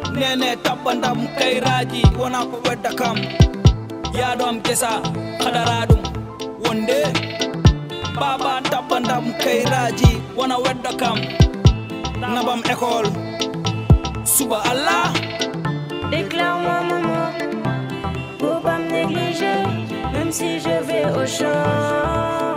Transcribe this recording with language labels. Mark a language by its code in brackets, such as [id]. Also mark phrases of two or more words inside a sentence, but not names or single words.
[ff] nene tabbandam kayraji wona ko wedda kam yaɗo am gesa hadaraɗum wonde baba tabbandam kayraji wona wedda kam nabam école suba Allah. [fr] Déclare-moi maman, faut pas me négliger, même si je vais au champ.